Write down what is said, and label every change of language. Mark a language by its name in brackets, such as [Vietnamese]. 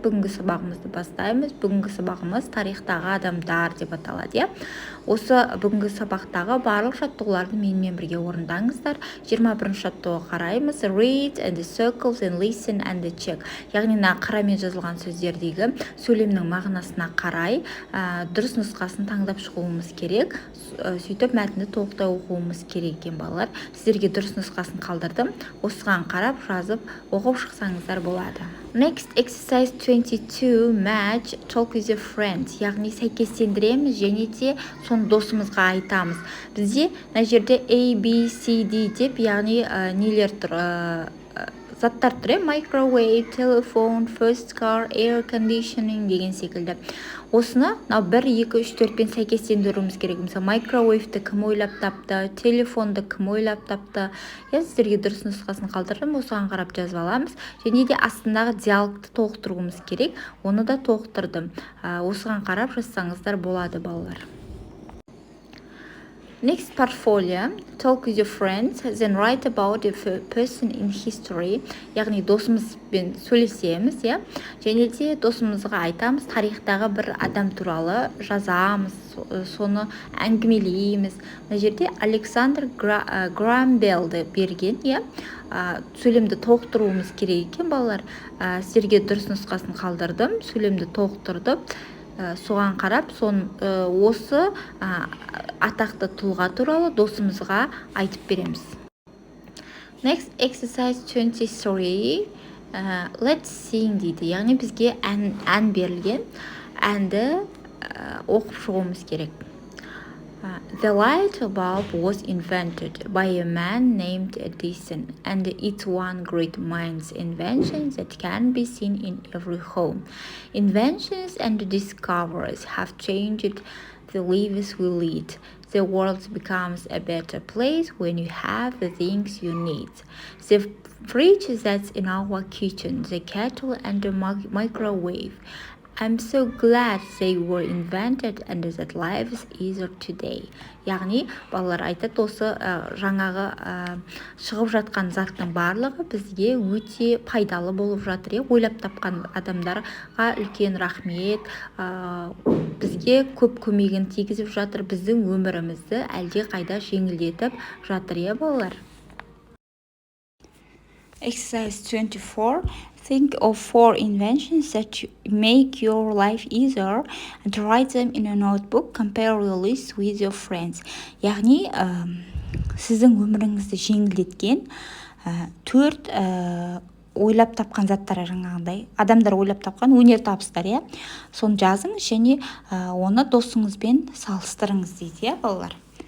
[Kazakh] Бүгінгі сабағымызды бастаймыз. Бүгінгі сабағымыз тарихтағы адамдар деп аталады, иә. Осы бүгінгі сабақтағы барлық жаттығуларды менімен бірге орындаңыздар. 21-ші жаттығуға қараймыз. [English] Read and circles and listen and check. [Kazakh] Яғни қарамен жазылған сөздердегі сөйлемнің мағынасына қарай дұрыс нұсқасын таңдап шығуымыз керек. Сөйтіп мәтінді толықтай оқуымыз керек екен балалар. Сіздерге дұрыс нұсқасын қалдырдым. Осыған қарап жазып оқып шықсаңыздар болады. [English] Next exercise 22 match talk with your friends. [Kazakh] Яғни сәйкестендіреміз және де соны досымызға айтамыз. Бізде мына жерде A, B, C, D деп, яғни нелер тұр, заттар тұр, microwave, telephone, first car, air conditioning деген секілді. Осыны 1, 2, 3, 4 сәйкестендіруіміз керек. Мысалы, microwave-ді кім ойлап тапты, телефонды кім ойлап тапты. Сіздерге дұрыс нұсқасын қалдырдым, осыған қарап жазып аламыз. Және де астындағы диалогты толықтыруымыз керек. Оны да толықтырдым. Осыған қарап жазсаңыздар болады балалар. [English] Next portfolio, talk with your friends, then write about a person in history. [Kazakh] Яғни досымызбен сөйлесеміз, иә. Және де досымызға айтамыз, тарихтағы бір адам туралы жазамыз, соны әңгімелейміз. Мына жерде Александр Грaham Bellді берген, иә. Сөйлемді толықтыруымыз керек екен балалар. Сіздерге дұрыс нұсқасын қалдырдым, сөйлемді толықтырдым. Соған қарап, осы атақты тұлға туралы досымызға айтып береміз. [English] Next exercise 23. Let's sing [Kazakh] дейді. Яғни бізге ән берілген. Әнді оқып шығуымыз керек. [English] The light bulb was invented by a man named Edison, and it's one great mind's invention that can be seen in every home. Inventions and discoveries have changed the lives we lead. The world becomes a better place when you have the things you need. The fridge that's in our kitchen, the kettle and the microwave. I'm so glad they were invented and that life is easier today. [Kazakh] Яғни, балалар айтады, осы жаңағы шығып жатқан заттың барлығы бізге өте пайдалы болып жатыр. Ойлап тапқан адамдарға үлкен рахмет, бізге көп көмегін тигізіп жатыр, біздің өмірімізді әлде қайда жеңілдетіп жатыр, балалар. [English] Exercise 24. Think of 4 inventions that make your life easier and write them in a notebook. Compare your list with your friends. [Kazakh] Яғни, сіздің өміріңізді жеңілдеткен 4 ойлап тапқан заттар, жаңағыдай адамдар ойлап тапқан өнер табыстар, иә. Соны жазыңыз және оны досыңызбен салыстырыңыз дейді, балалар.